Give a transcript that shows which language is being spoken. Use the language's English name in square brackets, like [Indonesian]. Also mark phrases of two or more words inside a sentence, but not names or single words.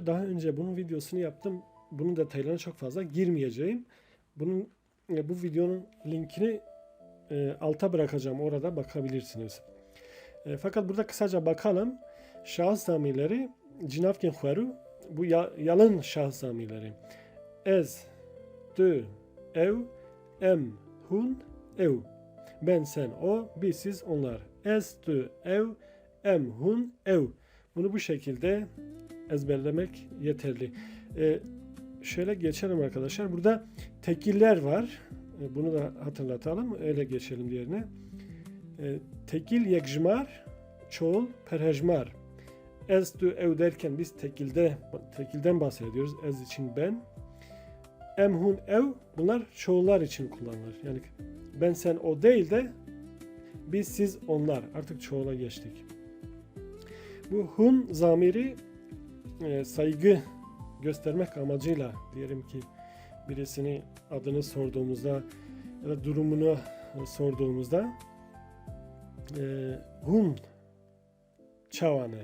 [Turkish] Daha önce bunun videosunu yaptım. Bunun detaylarına çok fazla girmeyeceğim. Bu videonun linkini alta bırakacağım. Orada bakabilirsiniz. Fakat burada kısaca bakalım. Şahıs zamirleri [Kurdish] cinavken xaru [Turkish] bu yalın şahıs zamirleri. [Kurdish] Ez, tu, ev, em, hun, ev. [Turkish] Ben, sen, o, biz, siz, onlar. [Kurdish] Es, tu, ev, em, hun, ev. [Turkish] Bunu bu şekilde ezberlemek yeterli. Şöyle geçelim arkadaşlar. Burada tekiller var. Bunu da hatırlatalım. Öyle geçelim diğerine. Tekil yekjmar, çoğul perhejmar. [Kurdish] Ez, tu, ev [Turkish] derken biz tekilden bahsediyoruz. Ez için ben. [Kurdish] Em, hun, ev [Turkish] bunlar çoğullar için kullanılır. Yani ben, sen, o değil de biz, siz, onlar. Artık çoğula geçtik. Bu hun zamiri saygı göstermek amacıyla diyelim ki birisini adını sorduğumuzda ya da durumunu sorduğumuzda [Kurdish] hun çavane.